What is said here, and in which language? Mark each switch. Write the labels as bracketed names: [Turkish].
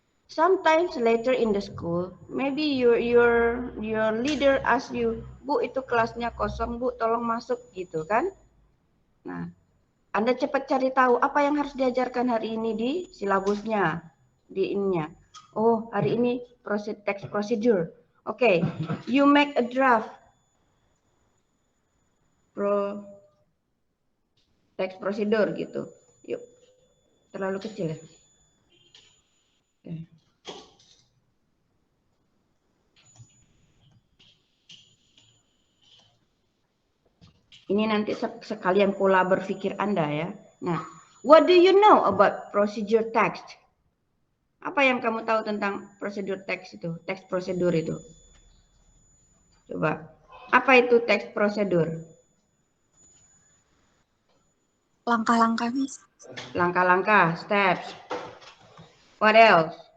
[English] Sometimes later in the school, maybe your leader ask you, [Indonesian] Bu itu kelasnya kosong, Bu tolong masuk gitu kan? Nah, Anda cepat cari tahu apa yang harus diajarkan hari ini di silabusnya, di ininya. Oh, hari ini text procedure. [English] Okay, you make a draft. [Indonesian] Text procedure gitu. Yuk, terlalu kecil ya. Okay. Ini nanti sekalian pola berpikir Anda ya. [English] Nah, what do you know about procedure text? [Indonesian] Apa yang kamu tahu tentang prosedur text itu? Text prosedur itu. Coba. Apa itu text prosedur? Langkah-langkah, Miss. [English] Langkah-langkah, steps. What else?